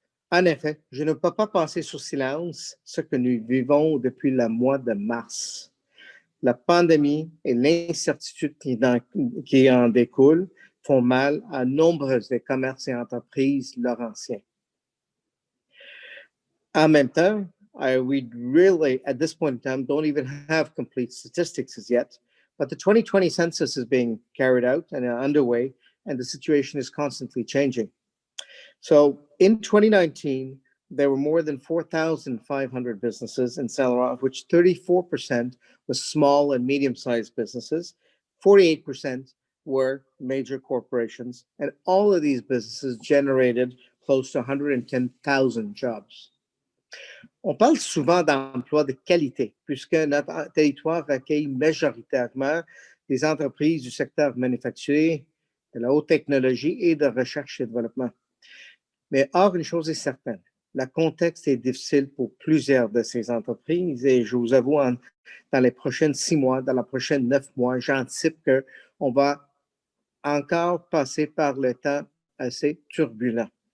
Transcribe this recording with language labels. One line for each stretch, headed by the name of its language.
French: En effet, je ne peux pas passer sous silence ce que nous vivons depuis le mois de mars. La pandémie et l'incertitude qui en découle font mal à nombreux des commerces et entreprises laurentiens. En même temps,
English: we really, at this point in time, don't even have complete statistics as yet, but the 2020 census is being carried out and underway, and the situation is constantly changing. So in 2019, there were more than 4,500 businesses in Saint Laurent, of which 34% was small and medium-sized businesses, 48% were major corporations, and all of these businesses generated close to 110,000 jobs.
French: On parle souvent d'emplois de qualité, puisque notre territoire accueille majoritairement des entreprises du secteur manufacturier, de la haute technologie et de recherche et développement. Mais or, une chose est certaine, le contexte est difficile pour plusieurs de ces entreprises et je vous avoue, dans les prochains 6 mois, dans les prochains 9 mois, j'anticipe qu'on va encore passer par le temps assez turbulent.